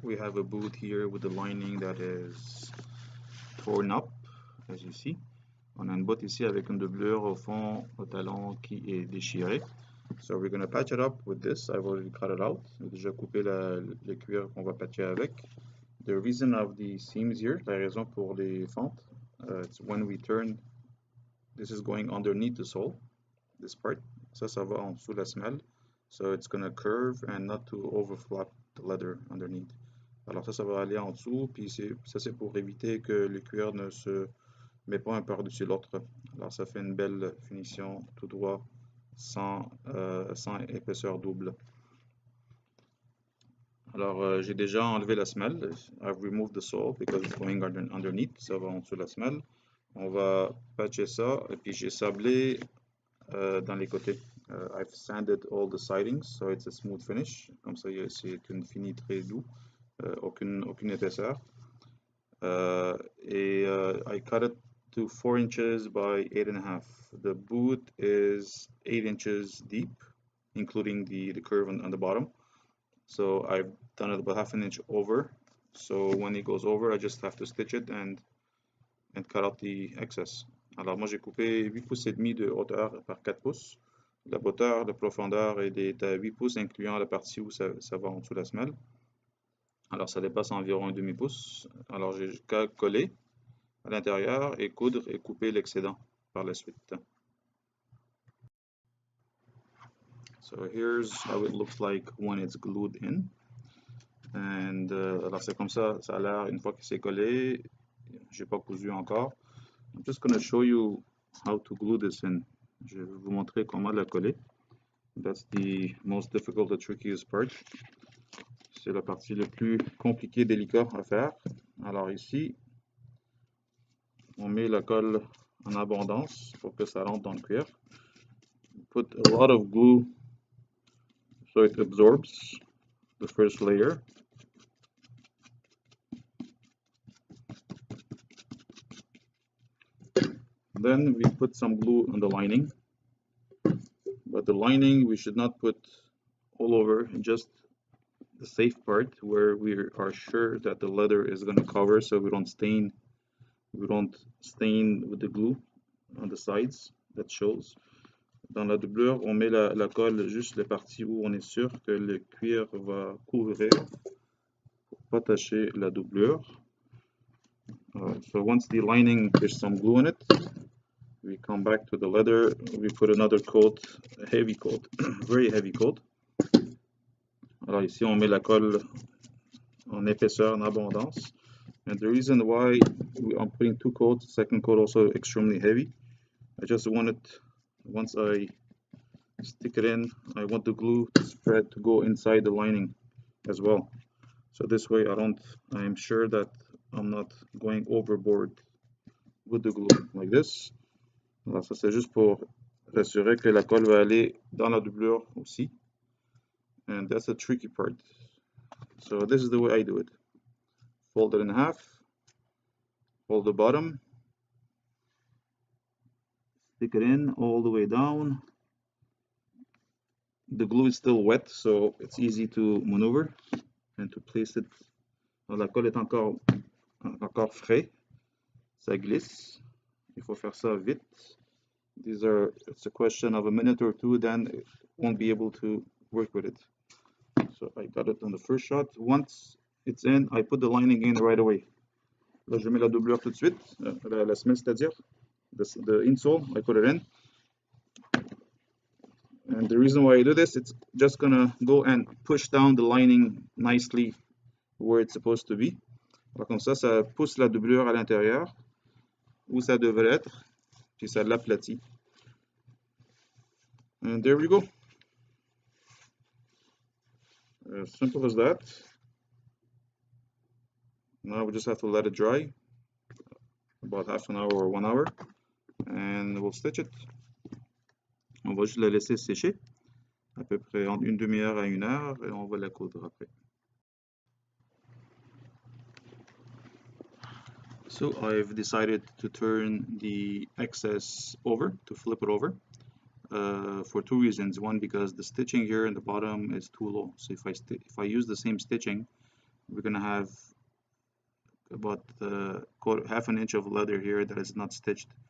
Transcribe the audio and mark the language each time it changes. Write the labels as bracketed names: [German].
[English] We have a boot here with the lining that is torn up, as you see. [French] On a une botte ici avec une doublure au fond, au talon qui est déchirée. [English] So we're going to patch it up with this. I've already cut it out. [French] J'ai déjà coupé le cuir qu'on va patcher avec. [English] The reason of the seams here, [French] la raison pour les fentes, [English] it's when we turn, this is going underneath the sole, this part. [French] Ça va en dessous la semelle. [English] So it's going to curve and not to overflap the leather underneath. [French] Alors ça va aller en dessous, puis ça c'est pour éviter que le cuir ne se met pas un par-dessus l'autre. Alors ça fait une belle finition tout droit, sans épaisseur double. Alors j'ai déjà enlevé la semelle. [English] I've removed the sole because it's going underneath. [French] Ça va en dessous de la semelle. On va patcher ça, et puis j'ai sablé dans les côtés. [English] I've sanded all the sidings, so it's a smooth finish. [French] Comme ça, c'est une fini très doux, aucune épaisseur. [English] I cut it to 4 inches by 8.5. The boot is 8 inches deep, including the curve on the bottom. So I've done it about half an inch over. So when it goes over, I just have to stitch it and cut out the excess. [French] Alors moi j'ai coupé 8 pouces et demi de hauteur par 4 pouces. La hauteur, la profondeur est à 8 pouces, incluant la partie où ça va en dessous de la semelle. Alors ça dépasse environ un demi-pouce. Alors j'ai qu'à coller à l'intérieur et coudre et couper l'excédent par la suite. [English] So here's how it looks like when it's glued in. [French] And alors c'est comme ça a l'air une fois que c'est collé. J'ai pas cousu encore. [English] I'm just going to show you how to glue this in. [French] Je vais vous montrer comment la coller. [English] That's the most difficult, the trickiest part. [French] C'est la partie la plus compliquée, délicate à faire. Alors ici, on met la colle en abondance pour que ça rentre dans le cuir. [English] Put a lot of glue so it absorbs the first layer. Then we put some glue on the lining. But the lining we should not put all over, just the safe part where we are sure that the leather is going to cover, so we don't stain with the glue on the sides. That shows. [French] Dans la doublure, on met la colle juste les parties où on est sûr que le cuir va couvrir pour pas tacher la doublure. [English] So once the lining, there's some glue in it, we come back to the leather, we put another coat, a heavy coat, very heavy coat. [French] Alors ici on met la colle en épaisseur, en abondance. [English] And the reason why I'm putting 2 coats, second coat also extremely heavy, I just want it, once I stick it in, I want the glue to spread, to go inside the lining as well. So this way I'm sure that I'm not going overboard with the glue, like this. [French] Alors ça c'est juste pour s'assurer que la colle va aller dans la doublure aussi. [English] And that's the tricky part. So this is the way I do it. Fold it in half, fold the bottom, stick it in all the way down. The glue is still wet, so it's easy to maneuver and to place it. [French] La colle est encore frais, ça glisse. Il faut faire ça vite. [English] It's a question of a minute or two, then it won't be able to work with it. So I got it on the first shot. Once it's in, I put the lining in right away. [French] Là, je mets la doublure tout de suite, la semelle c'est-à-dire, [English] the insole, I put it in. And the reason why I do this, it's just gonna go and push down the lining nicely where it's supposed to be. [French] Alors comme ça pousse la doublure à l'intérieur, où ça devrait être, puis ça l'aplatit. [English] And there we go. As simple as that. Now we just have to let it dry, about half an hour or 1 hour, and we'll stitch it. [French] On va juste la laisser sécher, à peu près en une demi-heure à 1 heure, et on va la coudre après. [English] So I've decided to turn the excess over, to flip it over. for two reasons. One, because the stitching here in the bottom is too low. So if I use the same stitching, we're gonna have about half an inch of leather here that is not stitched.